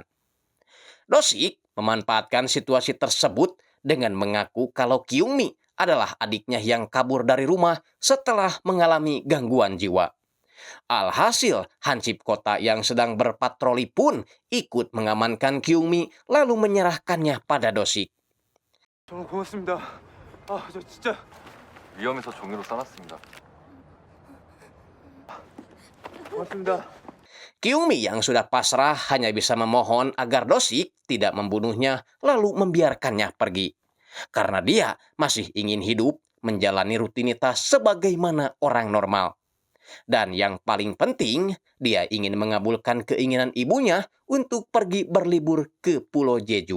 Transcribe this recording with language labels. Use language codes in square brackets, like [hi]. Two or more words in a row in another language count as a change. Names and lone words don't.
[id] Dosik memanfaatkan situasi tersebut dengan mengaku kalau Kyungmi adalah adiknya yang kabur dari rumah setelah mengalami gangguan jiwa. Alhasil, Hansip kota yang sedang berpatroli pun ikut mengamankan Kyungmi lalu menyerahkannya pada Dosik. [ko] 정말 고맙습니다. 아, 저 진짜 위험해서 종이로 싸놨습니다. 고맙습니다. [id] Kyungmi yang sudah pasrah hanya bisa memohon agar Dosik tidak membunuhnya lalu membiarkannya pergi. Karena dia masih ingin hidup menjalani rutinitas sebagaimana orang normal. Dan yang paling penting, dia ingin mengabulkan keinginan ibunya untuk pergi berlibur ke Pulau Jeju.